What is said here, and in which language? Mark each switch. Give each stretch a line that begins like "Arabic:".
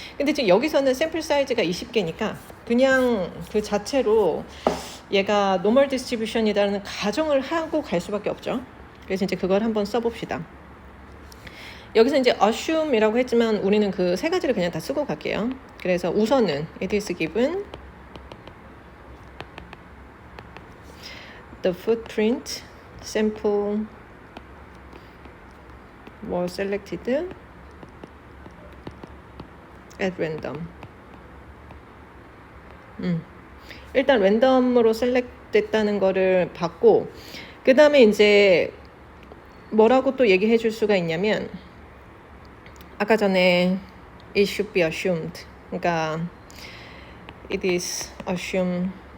Korean: 근데 지금 여기서는 샘플 사이즈가 20개니까 그냥 그 자체로 얘가 normal distribution이라는 가정을 하고 갈 수밖에 없죠. 그래서 이제 그걸 한번 써봅시다. 여기서 이제 assume이라고 했지만 우리는 그 세 가지를 그냥 다 쓰고 갈게요. 그래서 우선은
English: it is given the footprint sample was selected at random.
Korean: 일단 랜덤으로 셀렉트 됐다는 거를 봤고, 그 다음에 이제 뭐라고 또 얘기해 줄 수가 있냐면, 아까 전에
English: it should be assumed,
Korean: 그러니까
English: it is assumed.